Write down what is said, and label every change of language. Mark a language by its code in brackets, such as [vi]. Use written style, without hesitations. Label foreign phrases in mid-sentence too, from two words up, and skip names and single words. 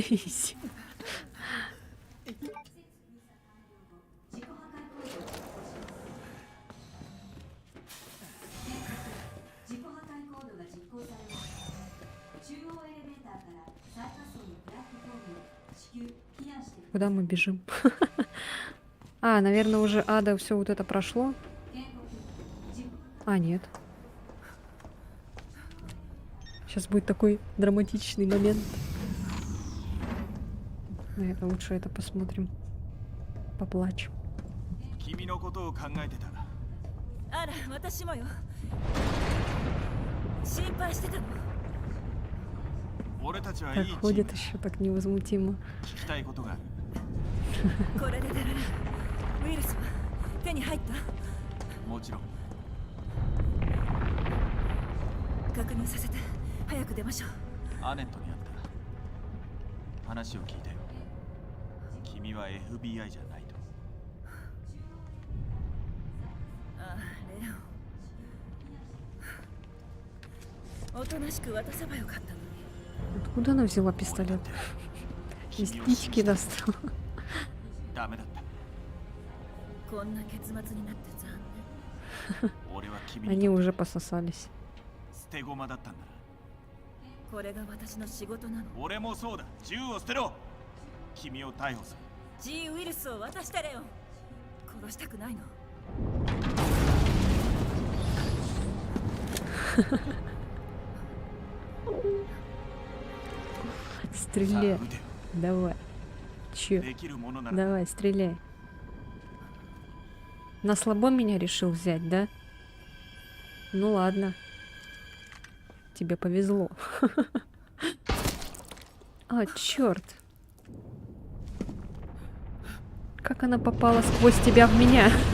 [ja] 自己破壊行為を実行します自己破壊コードが実行されました中央エレベーターから最下層のプラットフォームへ至急避難してください [ru] Куда мы бежим? А, наверное, уже Ада все вот это прошло. [ja] 警告自己破壊 [ru] А, нет. Сейчас будет такой драматичный момент. Наверное, лучше это посмотрим. Поплачем. [ja] 君のことを考えてた。あら私もよ心配してたの俺たちは [ru] Так [ja] いいチーム [ru] ходит еще так невозмутимо. [ja] 聞きたいことがある。これで出られるウイルスは手に入ったもちろん。確認させて早く出ましょうアネットに会った。話を聞いたよ。君は FBI じゃないと。ああレオンおとなしく渡せばよかったのに [ru] Откуда она взяла пистолет? Из птички достала. [ja] ダメだった。こんな結末になって残俺は君に [ru] Они уже пососались. [ja] 捨て駒だったんだな。念これが私の仕事なの俺もそうだ。銃を捨てろ。君を逮捕する。 G ウイルスを渡してレオン殺したくないの [ru] Стреляй. [ja] 撃てよ。 [ru] Давай. Чё? [ja] できるものなら [ru] Давай, стреляй. На слабо меня решил взять, да? Ну ладно. Тебе повезло. А, черт. Как она попала сквозь тебя в меня?